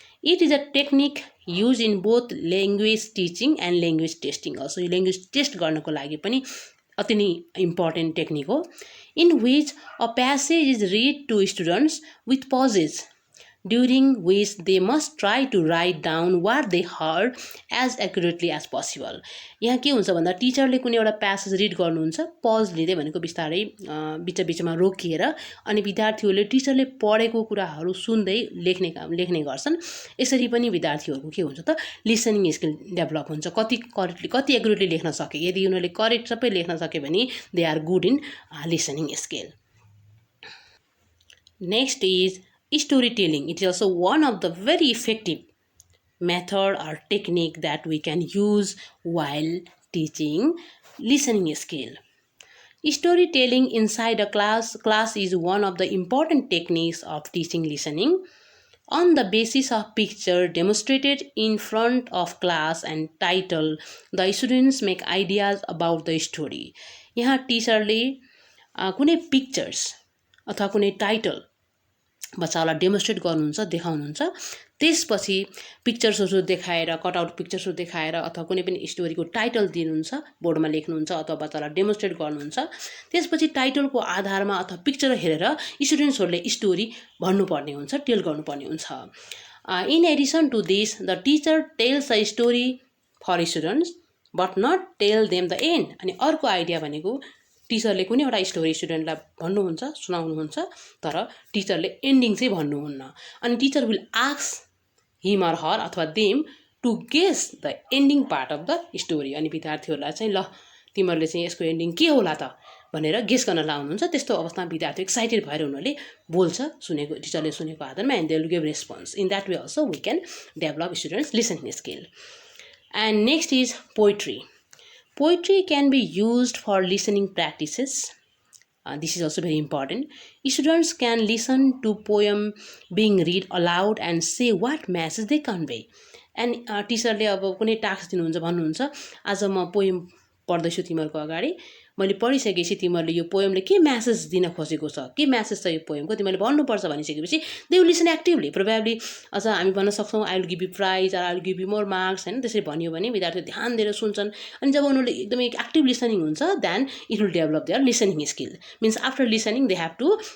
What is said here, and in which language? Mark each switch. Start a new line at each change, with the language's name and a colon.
English: It is a technique used in both language teaching and language testing. Also, language test
Nepali: गर्नको लागि पनि अति नै
English: important technique हो, in which a passage is read to students with pauses, during which they must try to write down what they heard as accurately as possible.
Nepali: यहाँ के हुन्छ भन्दा टिचरले कुनै एउटा प्यासेज रिड गर्नुहुन्छ, पज लिँदै भनेको बिस्तारै बिचमा रोकिएर, अनि विद्यार्थीहरूले टिचरले पढेको कुराहरू सुन्दै लेख्ने गर्छन्. यसरी पनि विद्यार्थीहरूको के हुन्छ त लिसनिङ स्किल डेभलप हुन्छ. कति एक्युरेटली लेख्न सके, यदि उनीहरूले करेक्ट सबै लेख्न सके भने
English: They are good in listening skill. Next is storytelling. It is also one of the very effective method or technique that we can use while teaching listening skill. Storytelling inside a class is one of the important techniques of teaching listening. On the basis of picture demonstrated in front of class and title, the students make ideas about the story.
Nepali: यहाँ टिचरले कुनै pictures अथवा कुनै title बच्चालाई demonstrate गर्नुहुन्छ, देखाउनुहुन्छ. त्यसपछि पिक्चर्सहरू देखाएर, कटआउट पिक्चर्सहरू देखाएर अथवा कुनै पनि स्टोरीको टाइटल दिनुहुन्छ, बोर्डमा लेख्नुहुन्छ अथवा बच्चालाई डेमोन्स्ट्रेट गर्नुहुन्छ. त्यसपछि टाइटलको आधारमा अथवा पिक्चर हेरेर स्टुडेन्ट्सहरूले स्टोरी भन्नुपर्ने हुन्छ, टेल गर्नुपर्ने हुन्छ.
English: In addition to this, the teacher tells a story for students but not tell them the end.
Nepali: अनि अर्को आइडिया भनेको टिचरले कुनै एउटा स्टोरी स्टुडेन्टलाई भन्नुहुन्छ, सुनाउनुहुन्छ, तर टिचरले एन्डिङ चाहिँ भन्नुहुन्न.
English: अनि teacher will ask him or her अथवा them to guess the ending part of the story.
Nepali: अनि विद्यार्थीहरूलाई चाहिँ ल तिमीहरूले चाहिँ यसको एन्डिङ के होला त भनेर गेस गर्न लाउनुहुन्छ. त्यस्तो अवस्थामा विद्यार्थी एक्साइटेड भएर उनीहरूले बोल्छ, टिचरले सुनेको आधारमा,
English: And they will give response. In that way also we can develop students listening skill. And next is poetry. Poetry can be used for listening practices. This is also very important. Students can listen to poem being read aloud and say what message they convey.
Nepali: And टिचरले अब कुनै task दिनुहुन्छ भन्नुहुन्छ आज म poem पढ्दैछु तिमीहरूको अगाडि मैले पढिसकेपछि तिमीहरूले यो पोएमले के म्यासेज दिन खोजेको छ के म्यासेज छ यो पोएमको तिमीले भन्नुपर्छ भनिसकेपछि
English: they will listen actively probably
Nepali: अझ हामी भन्न सक्छौँ
English: I will give you prize or I will give you more marks
Nepali: होइन त्यसरी भन्यो भने विद्यार्थीले ध्यान दिएर सुन्छन् अनि जब उनीहरूले एकदमै एक्टिभ लिसनिङ हुन्छ
English: then it will develop their listening skill means after listening they have to